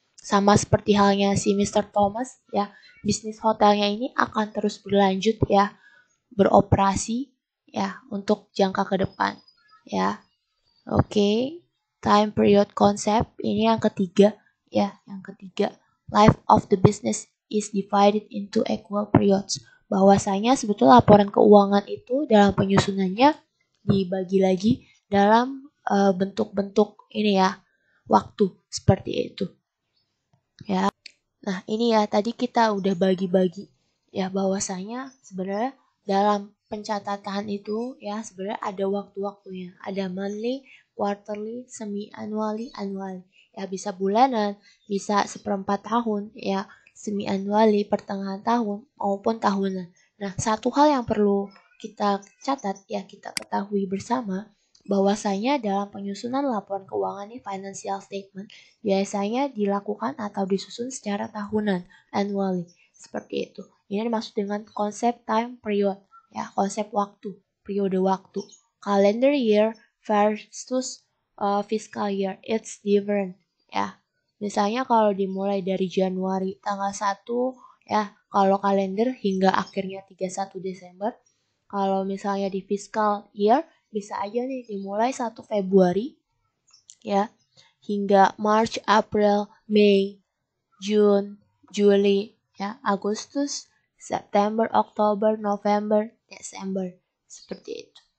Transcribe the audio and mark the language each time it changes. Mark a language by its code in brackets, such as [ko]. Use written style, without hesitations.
[id] Sama seperti halnya si Mr. Thomas ya, bisnis hotelnya ini akan terus berlanjut ya, beroperasi ya untuk jangka ke depan ya. Oke, time period concept ini yang ketiga ya, yang ketiga. [en] Life of the business is divided into equal periods. [id] Bahwasanya sebetulnya laporan keuangan itu dalam penyusunannya dibagi lagi dalam bentuk-bentuk ini ya, waktu seperti itu. Ya. Nah, ini ya tadi kita udah bagi-bagi ya bahwasanya sebenarnya dalam pencatatan itu ya sebenarnya ada waktu-waktunya. Ada [en] monthly, quarterly, semi-annually, annually. [id] Ya bisa bulanan, bisa seperempat tahun, ya semi-annually, pertengahan tahun maupun tahunan. Nah, satu hal yang perlu kita catat ya kita ketahui bersama bahwasanya dalam penyusunan laporan keuangan ini financial statement biasanya dilakukan atau disusun secara tahunan, annually, seperti itu. Ini dimaksud dengan konsep time period, ya, konsep waktu, periode waktu. [en] Calendar year versus fiscal year, it's different, ya. [id] Misalnya kalau dimulai dari Januari tanggal 1, ya, kalau kalender hingga akhirnya 31 Desember. Kalau misalnya di fiscal year, bisa aja nih dimulai 1 Februari, ya, hingga March, April, Mei, June, Juli, ya, Agustus, September, Oktober, November, Desember. Seperti itu.